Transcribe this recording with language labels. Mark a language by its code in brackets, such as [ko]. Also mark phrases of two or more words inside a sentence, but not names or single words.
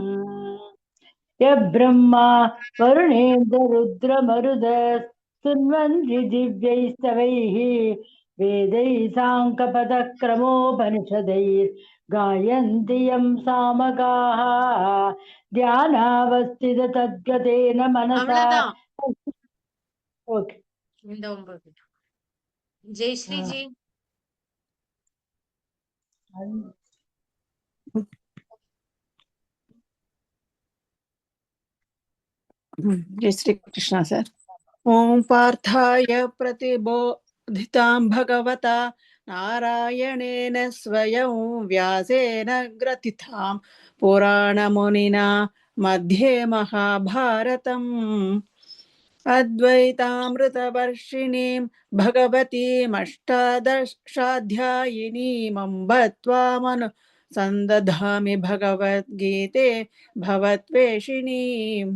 [sa] यब्रह्मा वरुणेन्द्ररुद्रमरुद स्तुन्वन्ति दिव्यैस्तवैः वेदैः साङ्कपदक्रमोपनिषदैः गायन्ति यं सामगाः ध्यानावस्थिततद्गतेन मनसा [ta] அவ்வளவுதான் [en] ओके [ta] இந்த 9. ஜெயஸ்ரீ ஜி. [hi] जय श्री कृष्ण सर। [sa] ओम पार्थाय प्रतिबोधितां भगवता नारायणेन स्वयं व्यासेन ग्रथितां पुराणमुनिना मध्ये महाभारतम् अद्वैतामृतवर्षिणीं भगवतीमष्टादशाध्यायिनीमम्ब त्वामनु सन्दधामि भगवद्गीते भवत्वेषिणीम्।